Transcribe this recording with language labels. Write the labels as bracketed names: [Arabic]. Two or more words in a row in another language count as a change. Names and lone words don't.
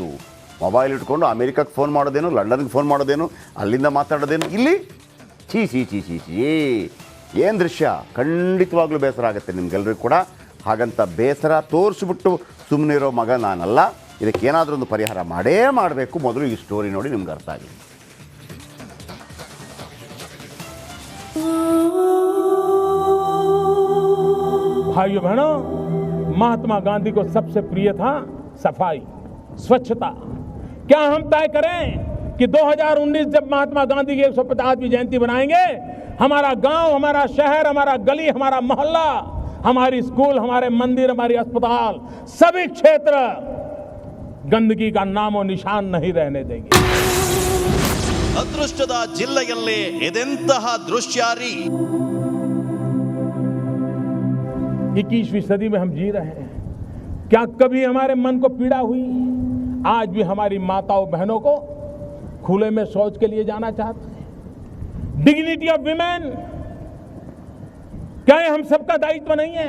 [Kannada] ಮೊಬೈಲ್ ಇಟ್ಕೊಂಡು ಅಮೇರಿಕಕ್ಕೆ ಫೋನ್ ಮಾಡೋದೇನು, ಲಂಡನ್ಗೆ ಫೋನ್ ಮಾಡೋದೇನು, ಅಲ್ಲಿಂದ ಮಾತಾಡೋದೇನು, ಇಲ್ಲಿ ಚೀ ಏನು ದೃಶ್ಯ. ಖಂಡಿತವಾಗ್ಲೂ ಬೇಸರ ಆಗುತ್ತೆ ನಿಮಗೆಲ್ಲರಿಗೂ ಕೂಡ. ಹಾಗಂತ ಬೇಸರ ತೋರಿಸ್ಬಿಟ್ಟು ಸುಮ್ಮನೆ ಇರೋ ಮಗ ನಾನಲ್ಲ. ಇದಕ್ಕೇನಾದರೂ ಒಂದು ಪರಿಹಾರ ಮಾಡಬೇಕು. ಮೊದಲು ಈ ಸ್ಟೋರಿ ನೋಡಿ ನಿಮ್ಗೆ ಅರ್ಥ ಆಗಿದೆ. [Hindi] भाइयों बहनों, महात्मा गांधी को सबसे प्रिय था सफाई, स्वच्छता. क्या हम तय करें कि 2019 जब महात्मा गांधी की 150वीं जयंती बनाएंगे, हमारा गांव, हमारा शहर, हमारा गली, हमारा मोहल्ला, हमारी स्कूल, हमारे मंदिर, हमारी अस्पताल, सभी क्षेत्र गंदगी का नामो निशान नहीं रहने देंगे. [Kannada] ಅದೃಷ್ಟದ ಜಿಲ್ಲೆಯಲ್ಲಿ ಇದೆಂತಹ ದೃಶ್ಯಾರಿ. [Hindi] 21वीं सदी में हम जी रहे हैं. क्या कभी हमारे मन को पीड़ा हुई? आज भी हमारी माताओं बहनों को खुले में शौच के लिए जाना चाहते हैं. [English] dignity of women, [Hindi] क्या ये हम सबका दायित्व नहीं है?